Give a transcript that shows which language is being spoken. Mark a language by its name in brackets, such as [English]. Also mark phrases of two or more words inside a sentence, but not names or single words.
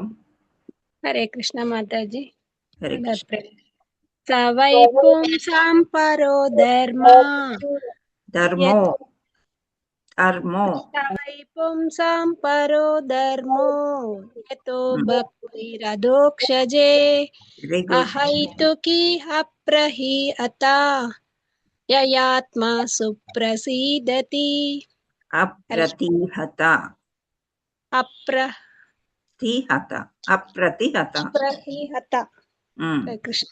[Sanskrit] హరే కృష్ణ [Telugu] మాతాజీ. [Sanskrit] హరే కృష్ణ. సవై పుంసాం పరో ధర్మో సవై పుంసాం పరో ధర్మో యతో భక్తిరదోక్షజే అహైతుకీ అప్రతిహత యయాత్మా సుప్రసీదతి. అప్రతిహత. కృష్ణ.